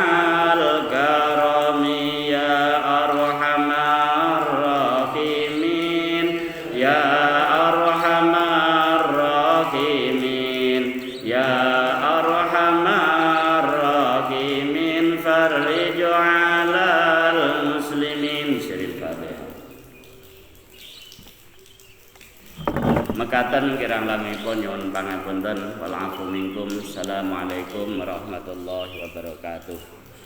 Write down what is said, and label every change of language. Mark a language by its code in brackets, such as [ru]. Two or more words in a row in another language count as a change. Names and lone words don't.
[ar] الكرم يا أرحم الراحمين يا أرحم الراحمين يا أرحم الراحمين فرج على المسلمين. [jv] Siril Fatihah. Mekaten kirang lamipun nyuwun pangapunten [ar] والعفو منكم. السلام عليكم ورحمة الله وبركاته.